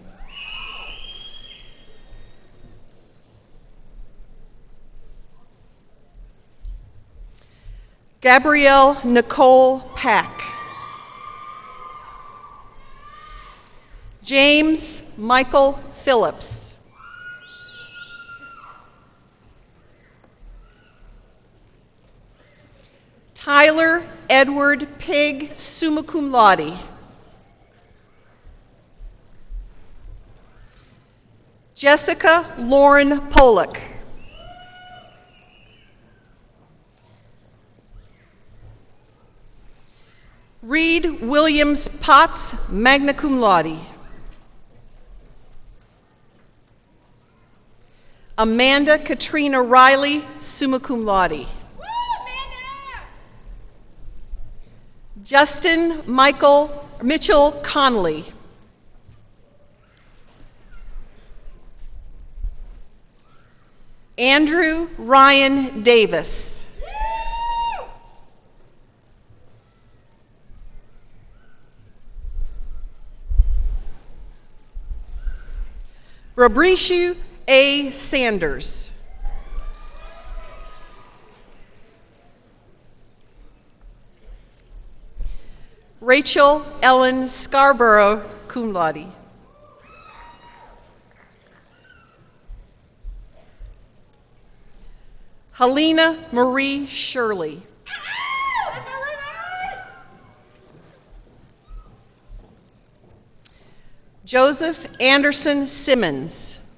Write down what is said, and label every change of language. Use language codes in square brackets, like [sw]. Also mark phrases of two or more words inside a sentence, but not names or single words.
[en] Gabrielle Nicole Pack. James Michael Phillips. Tyler Edward Pig, [la] summa cum laude. [en] Jessica Lauren Pollock. Reed Williams Potts, [la] magna cum laude. [en] Amanda Katrina Riley, [la] summa cum laude. [en] Justin Mitchell Connolly. Andrew Ryan Davis. Rabrishu A. Sanders. Rachel Ellen Scarborough, [la] cum laude. [en] Helena Marie Shirley. Joseph Anderson Simmons.